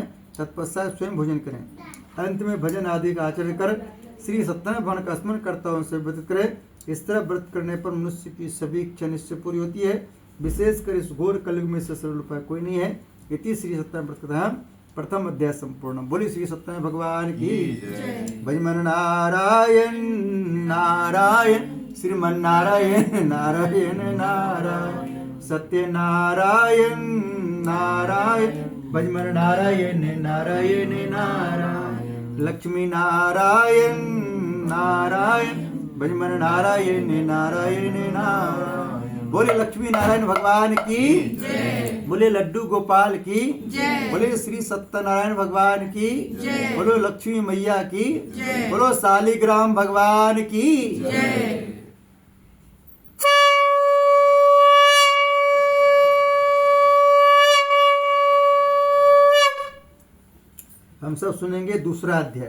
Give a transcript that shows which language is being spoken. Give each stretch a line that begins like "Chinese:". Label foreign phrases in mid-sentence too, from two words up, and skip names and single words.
Hindi: तत्पश्चात स्वयं भोजन करें। अंत में भजन आदि का आचरण कर श्री सत्यनारायण भगवान का स्मरण करता हुआ उनसे व्यतीत करें। इस तरह व्रत करने पर मनुष्य की सभी इच्छा निश्चय पूरी होती है। विशेषकर इस घोर कलयुग में से सरल उपाय कोई नहीं है। इति श्री सत्यनारायण व्रत कथा प्रथम अध्याय संपूर्ण। बोली श्री सत्यनारायण भगवान की। भजमन नारायण नारायण श्रीमन नारायण नारायण नारायण सत्य नारायण नारायण भजमन नारायण नारायण नारायण लक्ष्मी नारायण नारायण भजमन नारायण नारायण नारायण। बोले लक्ष्मी नारायण भगवान की, बोले लड्डू गोपाल की, बोले श्री सत्यनारायण भगवान की, बोलो लक्ष्मी मैया की, बोलो शालिग्राम भगवान की। हम सब सुनेंगे दूसरा अध्याय।